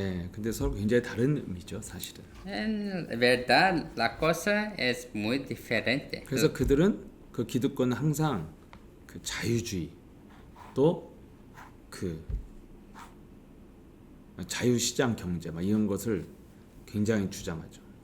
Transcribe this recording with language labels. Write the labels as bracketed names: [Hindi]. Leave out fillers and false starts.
[Korean] 네, 근데 서로 굉장히 다른 의미죠, 사실은. [Spanish] En verdad, la cosa es muy diferente. [Korean] 그래서 그들은 그 기득권은 항상 그 자유주의 또 그 자유시장 경제 막 이런 것을 굉장히 주장하죠.